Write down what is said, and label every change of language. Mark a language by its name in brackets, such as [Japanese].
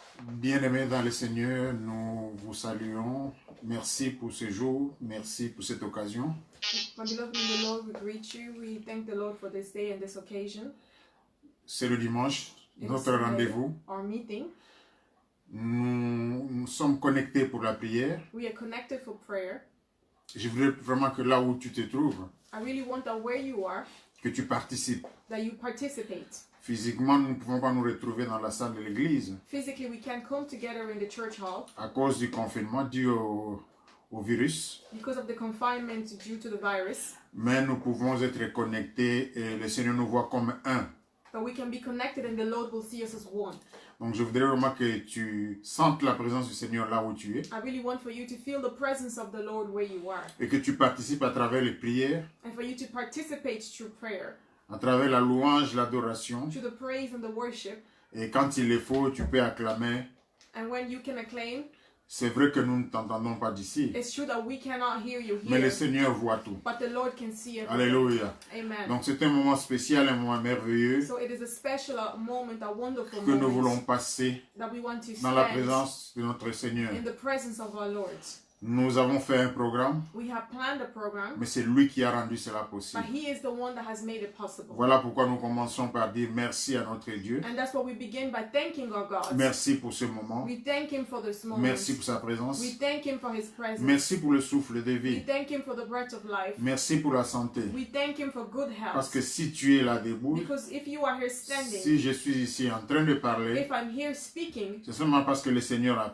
[French] Bien-aimés dans le Seigneur, nous vous saluons. Merci pour ce jour, merci pour cette occasion. [English] My beloved in the Lord, we greet you. We thank the Lord for this day and this occasion. [French] C'est le dimanche, [English] It is [French] notre [English] Sunday, [French] rendez-vous. [English] our meeting. [French] Nous sommes connectés pour la prière. [English] We are connected for prayer. [French] Je voudrais vraiment que là où tu te trouves, [English] I really want that where you are, [French] que tu participes. [English] that you participate. [French] Physiquement, nous ne pouvons pas nous retrouver dans la salle de l'église [English] Physically, we can come together in the church hall [French] à cause du confinement dû au virus. [English] because of the confinement due to the virus. [French] Mais nous pouvons être connectés et le Seigneur nous voit comme un. [English] But we can be connected and the Lord will see us as one. [French] Donc je voudrais vraiment que tu sentes la présence du Seigneur là où tu es [English] I really want for you to feel the presence of the Lord where you are [French] et que tu participes à travers les prières, [English] and for you to participate through prayer, [French] à travers la louange, l'adoration. [English] through the praise and the worship. [French] Et quand il le faut, tu peux acclamer. [English] And when you can acclaim, [French] C'est vrai que nous ne t'entendons pas d'ici, [English] it's true that we cannot hear you [French] mais le [English] here, [French] Seigneur voit tout. [English] but the Lord can see everything. [French] Alléluia. [English] Amen. [French] Donc c'est un moment spécial, un moment merveilleux [English] So it is a special moment, a wonderful [French] que nous voulons [English] moment [French] passer [English] that we want to [French] dans la [English] spend [French] présence de notre Seigneur. [English] in the presence of our Lord. [French] Nous avons fait un programme, [English] We have planned a program, [French] mais c'est lui qui a rendu cela [English] but [French] possible. [English] He is the one that has made it possible. [French] Voilà pourquoi nous commençons par dire merci à notre Dieu. [English] And that's why we begin by thanking our God. [French] Merci pour ce moment. [English] We thank Him for this moment. [French] Merci pour sa présence. [English] We thank Him for His presence. [French] Merci pour le souffle de [English] We [French] vie. [English] thank Him for the breath of life. [French] Merci pour la santé. [English] We thank Him for good [French] Parce [English] health. [French] que si tu es là debout, [English] Because if you are here standing, [French] si je suis ici en train de parler, [English] if I'm here speaking, [French] c'est seulement parce que le Seigneur a